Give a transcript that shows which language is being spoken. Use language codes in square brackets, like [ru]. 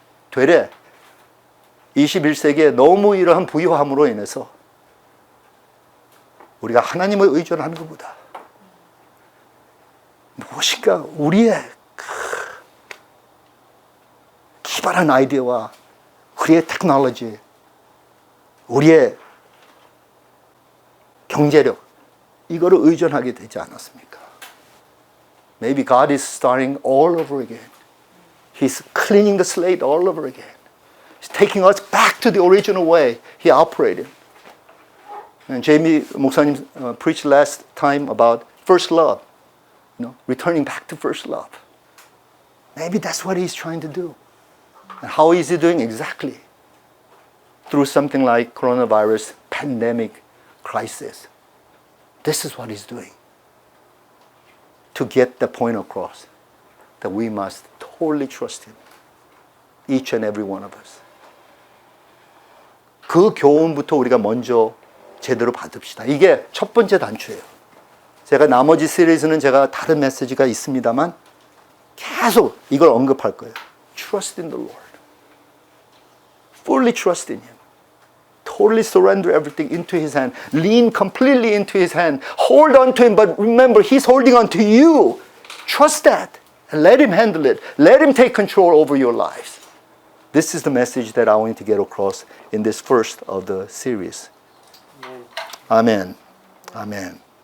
[ko] 되레 21세기에 너무 이러한 부유함으로 인해서 우리가 하나님을 의존하는 것보다 무엇인가 우리의 기발한 아이디어와 우리의 테크놀로지, 우리의 경제력 이거를 의존하게 되지 않았습니까? [en] Maybe God is starting all over again. He's cleaning the slate all over again. He's taking us back to the original way He operated. And Jamie 목사님 preached last time about first love. Returning back to first love. Maybe that's what he's trying to do. And how is he doing exactly? Through something like coronavirus pandemic crisis. This is what he's doing. To get the point across that we must totally trust him. Each and every one of us. [ko] 그 교훈부터 우리가 먼저 제대로 받읍시다. 이게 첫 번째 단추예요. 제가 나머지 시리즈는 제가 다른 메시지가 있습니다만 계속 이걸 언급할 거예요. [en] Trust in the Lord. Fully trust in Him. Totally surrender everything into His hand. Lean completely into His hand. Hold on to Him, but remember He's holding on to you. Trust that. And let Him handle it. Let Him take control over your lives. This is the message that I want to get across in this first of the series. Amen. Amen.